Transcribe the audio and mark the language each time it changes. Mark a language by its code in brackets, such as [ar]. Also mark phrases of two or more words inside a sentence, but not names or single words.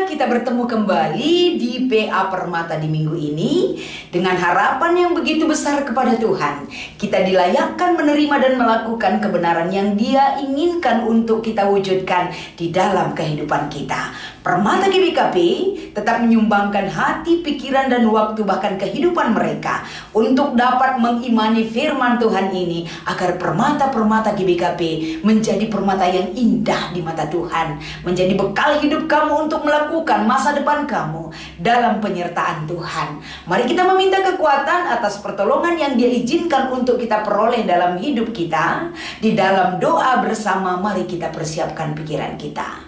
[id] bertemu kembali di PA Permata di minggu ini dengan harapan yang begitu besar kepada Tuhan. Kita dilayakkan menerima dan melakukan kebenaran yang Dia inginkan untuk kita wujudkan di dalam kehidupan kita. Permata GBKP tetap menyumbangkan hati, pikiran, dan waktu bahkan kehidupan mereka untuk dapat mengimani firman Tuhan ini agar permata-permata GBKP menjadi permata yang indah di mata Tuhan, menjadi bekal hidup kamu untuk melakukan masa depan kamu dalam penyertaan Tuhan. Mari kita meminta kekuatan atas pertolongan yang Dia izinkan untuk kita peroleh dalam hidup kita. Di dalam doa bersama, mari kita persiapkan pikiran kita.